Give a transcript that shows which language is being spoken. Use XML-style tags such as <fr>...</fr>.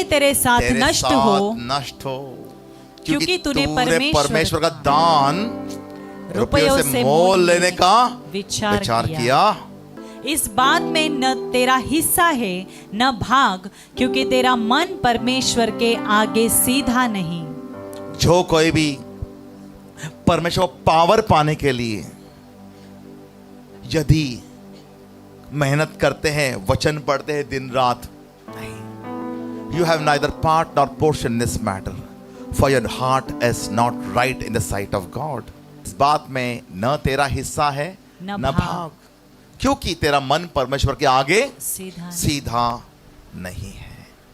<hi>तेरे साथ नष्ट हो, क्योंकि तूने परमेश्वर का दान रुपयों से मोल लेने का विचार किया। इस बात में न तेरा हिस्सा है न भाग, क्योंकि तेरा मन परमेश्वर के आगे सीधा नहीं। जो कोई भी परमेश्वर पावर पाने के लिए यदि मेहनत करते हैं, वचन पढ़ते हैं दिन रात, नहीं,</hi> <en>you have neither part nor portion in this matter, for your heart is not right in the sight of God।</en> <hi>इस बात में न तेरा हिस्सा है न भाग, क्योंकि तेरा मन परमेश्वर के आगे सीधा नहीं है।</hi>